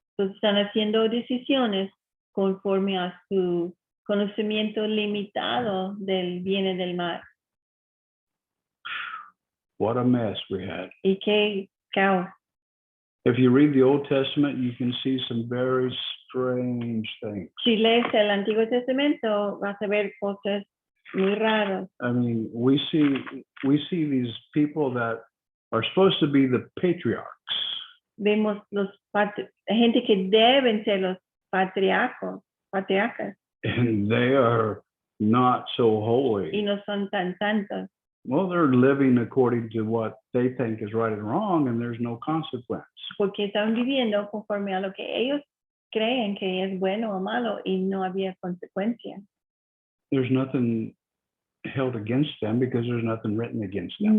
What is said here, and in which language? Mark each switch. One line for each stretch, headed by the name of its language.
Spanish: Entonces están haciendo decisiones conforme a su conocimiento limitado del bien y del mal.
English: What a mess we had.
Spanish: Y qué caos.
English: If you read the Old Testament, you can see some very strange things.
Spanish: Si lees el Antiguo Testamento, vas a ver cosas muy raras.
English: I mean, we see these people that are supposed to be the patriarchs.
Spanish: Vemos gente que deben ser los patriarcas,
English: And they are not so holy.
Spanish: y no son tan santos.
English: Well, they're living according to what they think is right and wrong, and there's no consequence.
Spanish: Porque están viviendo conforme a lo que ellos creen que es bueno o malo y no había consecuencia.
English: There's nothing held against them because there's nothing written against them.